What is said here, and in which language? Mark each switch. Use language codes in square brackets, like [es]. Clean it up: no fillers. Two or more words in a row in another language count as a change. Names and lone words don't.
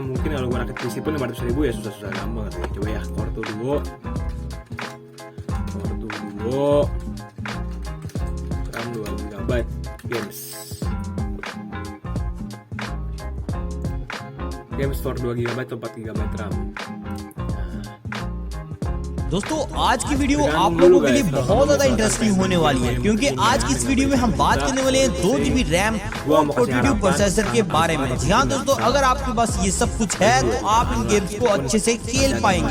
[id] Mungkin kalau gue rakit PC pun 500.000 ya susah-susah gampang sih. Coba ya, Core 2 Duo, RAM 2GB, [en] games for 2GB [id] atau 4GB RAM. [hi] दोस्तों आज की वीडियो आप लोगों के लिए बहुत ज्यादा इंटरेस्टिंग होने वाली है क्योंकि आज की इस वीडियो में हम बात करने वाले हैं 2GB रैम और 4 प्रोसेसर के बारे में। जी हाँ दोस्तों, अगर आपके पास ये सब कुछ है तो आप इन गेम्स को अच्छे से खेल पाएंगे।